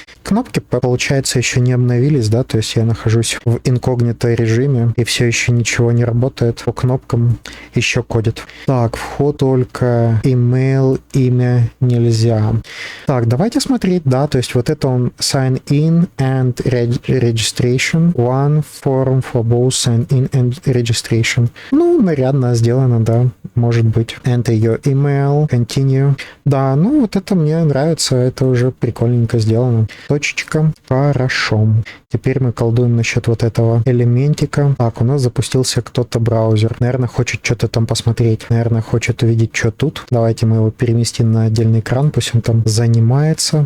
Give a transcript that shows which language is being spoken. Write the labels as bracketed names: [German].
[Russian] Кнопки, получается, еще не обновились, да, то есть я нахожусь в инкогнито режиме, и все еще ничего не работает. По кнопкам еще кодит. Так, вход только email, имя нельзя. Так, давайте смотреть, да, то есть вот это он sign in and registration. [English] One form for both sign in and registration. [Russian] Нарядно сделано, да. может быть. [English] Enter your email, continue. [Russian] Да, ну вот это мне нравится, это уже прикольненько сделано. Точечка. Хорошо. Теперь мы колдуем насчет вот этого элементика. Так, у нас запустился кто-то браузер. Наверное, хочет что-то там посмотреть. Наверное, хочет увидеть, что тут. Давайте мы его переместим на отдельный экран, пусть он там занимается.